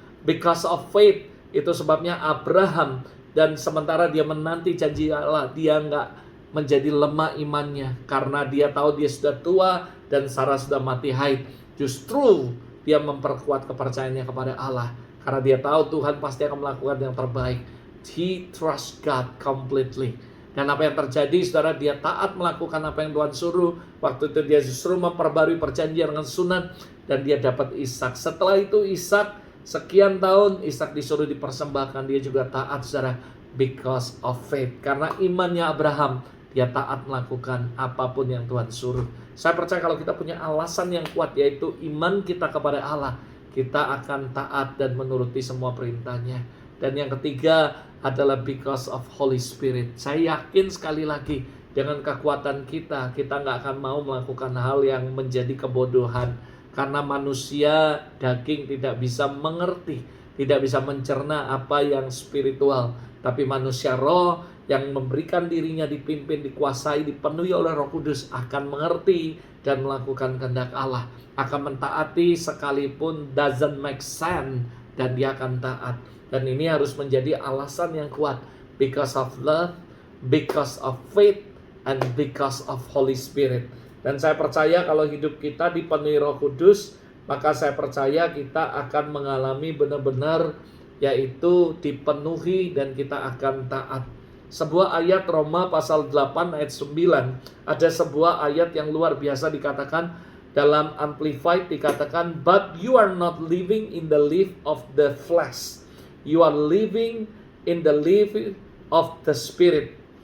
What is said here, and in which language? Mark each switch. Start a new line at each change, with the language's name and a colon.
English: Because of faith,
Indonesian: itu sebabnya Abraham, dan sementara dia menanti janji Allah, dia nggak menjadi lemah imannya karena dia tahu dia sudah tua dan Sarah sudah mati haid. Justru dia memperkuat kepercayaannya kepada Allah karena dia tahu Tuhan pasti akan melakukan yang terbaik.
English: He trust God completely.
Indonesian: Dan apa yang terjadi, saudara, dia taat melakukan apa yang Tuhan suruh. Waktu itu dia justru memperbarui perjanjian dengan sunat, dan dia dapat Ishak. Setelah itu Ishak, sekian tahun Ishak disuruh dipersembahkan, dia juga taat, saudara,
English: because of faith.
Indonesian: Karena imannya Abraham, dia taat melakukan apapun yang Tuhan suruh. Saya percaya kalau kita punya alasan yang kuat, yaitu iman kita kepada Allah, kita akan taat dan menuruti semua perintahnya. Dan yang ketiga adalah
English: because of Holy Spirit.
Indonesian: Saya yakin sekali lagi, dengan kekuatan kita nggak akan mau melakukan hal yang menjadi kebodohan. Karena manusia daging tidak bisa mengerti, tidak bisa mencerna apa yang spiritual. Tapi manusia roh yang memberikan dirinya dipimpin, dikuasai, dipenuhi oleh Roh Kudus akan mengerti dan melakukan kehendak Allah. Akan mentaati sekalipun
English: doesn't make sense,
Indonesian: dan dia akan taat. Dan ini harus menjadi alasan yang kuat.
English: Because of love, because of faith, and because of Holy Spirit.
Indonesian: Dan saya percaya kalau hidup kita dipenuhi Roh Kudus, maka saya percaya kita akan mengalami benar-benar, yaitu dipenuhi, dan kita akan taat. Sebuah ayat Roma pasal 8 ayat 9, ada sebuah ayat yang luar biasa dikatakan dalam Amplified, dikatakan,
English: but you are not living in the life of the flesh, you are living in the life of the Spirit.